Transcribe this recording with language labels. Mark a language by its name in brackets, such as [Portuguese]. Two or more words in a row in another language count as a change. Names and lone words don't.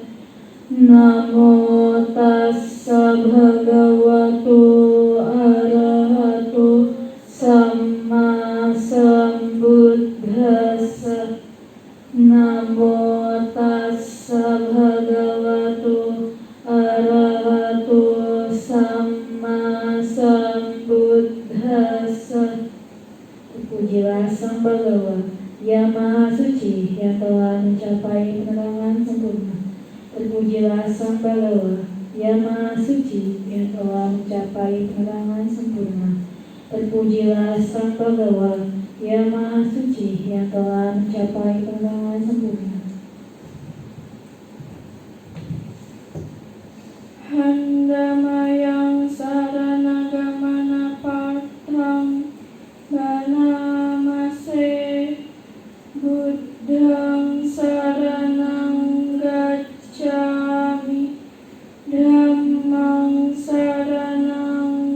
[Pali] Namo tassa bhagavato arahato samma sambuddhassa. Namo tassa bhagavato arahato samma sambuddhassa. [Indonesian] Terpujilah Sang Bhagawa, yang Maha Suci, yang telah mencapai penerangan sempurna. Terpujilah Sang Bagawa, Yang Maha Suci, yang telah mencapai penerangan sempurna. Terpujilah Sang Bagawa, Yang Maha Suci, yang telah mencapai penerangan sempurna. [Pali] Handamayang saranagamana patrang banamase Buddhang saranang gacchami Dhammang saranang